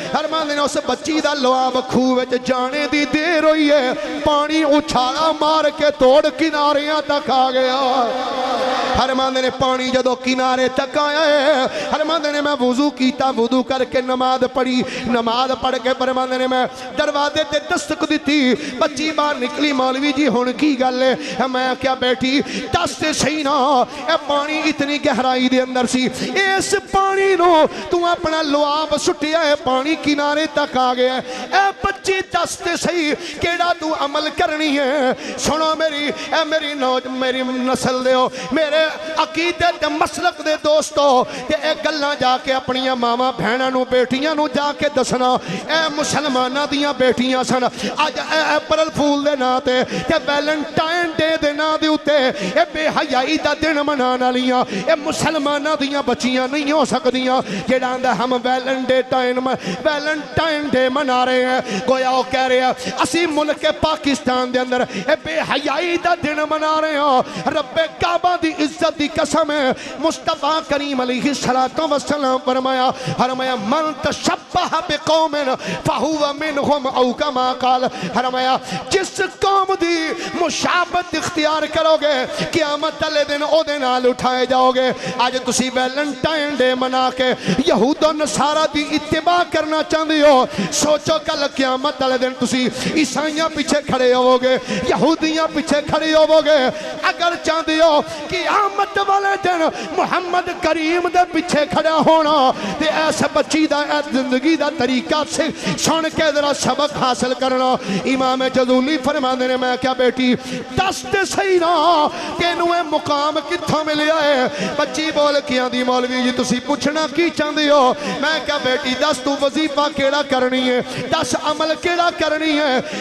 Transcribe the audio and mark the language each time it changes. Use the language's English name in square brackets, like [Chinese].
[Punjabi] فرماندے نے اس بچی دا لعاب کھو وچ جانے دی دیر ہوئی ہے. پانی اچھالا مار کے توڑ کناریاں تک آ گیا. فرماندے نے پانی جدو کنارے تک آیا ہے فرماندے نے میں وضو کیتا وضو کر کے نماز پڑھی. نماز پڑھ کے فرماندے نے میں دروازے تے دستک دیتی. بچی باہر نکلی مولوی جی ہن کی گل ہے. میں کیا بیٹھی دس تے صحیح نا اے پانی اتنی گہرائی دے اندر سی اس پانی نو تو اپنا لعاب سٹیا ہے پانی کنارے تک آ گیا ہے. اے بچی دس تے صحیح کیڑا تو عمل کرنی ہے. سنو میری نسل دے ہو میرے عقیدے تے مسلک دے دوستو تے اے گلاں جا کے اپنی ماما بہناں نو بیٹیاں نو جا کے دسنا. اے مسلماناں دیاں بیٹیاں سن اج اپریل فول دے نا تے ویلنٹائن ڈے دے نا دے اوتے اے بے حیائی دا دن منان والیاں اے مسلماناں دیاں بچیاں نہیں ہو سکدیاں. جیڑا آندا [Urdu] ہم ویلنٹائن ڈے منا رہے ہیں [Punjabi] گویا وہ کہہ رہے ہیں اسی ملک پاکستان دے اندر اے بے حیائی دا دن منا رہے ہیں. رب کعبہ دی عزت دی قسم ہے مصطفیٰ کریم علیہ السلام فرمایا [Arabic] من تشبہ بقوم فہو منہم او کما قال. [Punjabi] فرمایا جس قوم دی مشابہت اختیار کرو گے قیامت والے دن او دے نال اٹھائے جاؤ گے. آج تسی ویلنٹائن ڈے منا کے یہود و نصارہ دی اتباع کرنا چاہتے ہو. سوچو کل قیامت والے دن تسی عیسائیاں پیچھے کھڑے ہو گے یہودیاں پیچھے کھڑے ہو گے. اگر چاہتے ہو قیامت والے دن محمد کریم دے پیچھے کھڑا ہونا تے ایسا بچی دا زندگی دا طریقہ سے سن کے ذرا سبق حاصل کرنا. امام جزولی فرماندے نے میں کیا بیٹی دس تے صحیح نا تینوں اے مقام کتھوں ملیا ہے. بچی بول کے آندی مولوی جی تسی پوچھنا کی چاہتے ہو. میں کیا بیٹی دس تو وظیفہ کیڑا کرنی ہے دس عمل کیڑا کرنی ہے.